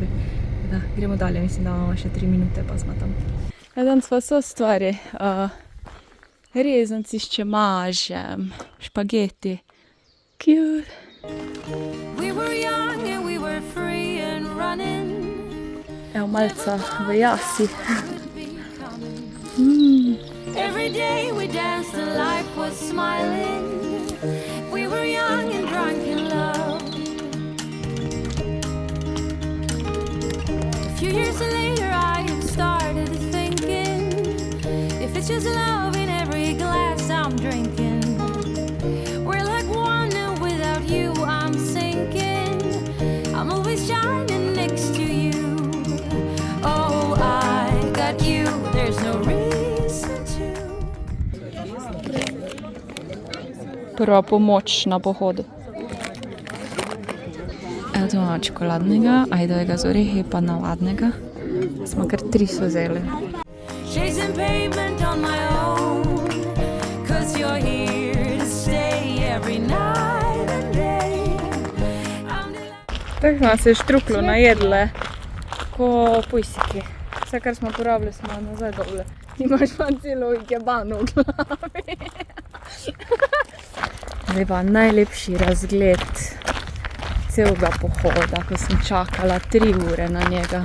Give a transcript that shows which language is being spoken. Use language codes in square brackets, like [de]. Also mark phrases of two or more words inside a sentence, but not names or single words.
[sl] Da, gremo dalje, mislim, da imamo še 3 minute, pa smo tam. Danes pa so stvari, rezanci s čemažem, špageti. Cute. Evo, malca v jasi. [en] Every day we danced and life was smiling. We were young and drunk in love. A few years later I have started thinking, if it's just love in every glass I'm drinking. We're like one and without you I'm sinking. I'm always shining next to you. Oh, I got you, there's no reason. [sl] Prva pomoč na pohodu. Evo, tu imamo čokoladnega, ajdovega z orehi, pa navadnega. Smo kar 3 so vzeli. [en] Chasing pavement on my own, 'cause you're here to stay every night and day. [sl] Tako smo se štruklo najedle, ko pujsiki. Vse, kar smo porabili, smo nazaj dole. Imaš pa celo ikebano v glavi. Zdaj pa najlepši razgled celega pohoda, ko sem čakala 3 ure na njega.